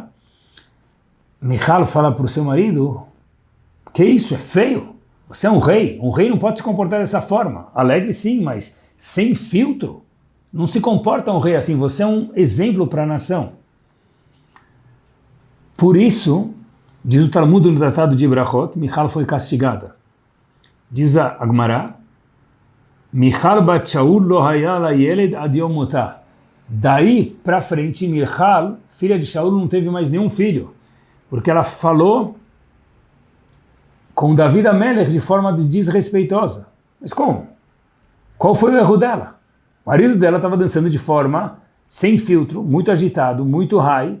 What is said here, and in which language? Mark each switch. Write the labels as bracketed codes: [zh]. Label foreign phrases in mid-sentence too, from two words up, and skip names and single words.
[pt] Michal fala para o seu marido, que isso, é feio, você é um rei não pode se comportar dessa forma, alegre sim, mas sem filtro, não se comporta um rei assim, você é um exemplo para a nação. Por isso, diz o Talmud no Tratado de Brachot, Michal foi castigada. Diz a Agmará, [he] מיכל בת שאול לא היה לה ילד עד יום מותה. [pt] Daí para frente, Michal, filha de Shaul, não teve mais nenhum filho, porque ela falou com David HaMelech de forma desrespeitosa. Mas como? Qual foi o erro dela? O marido dela estava dançando de forma sem filtro, muito agitado, muito high.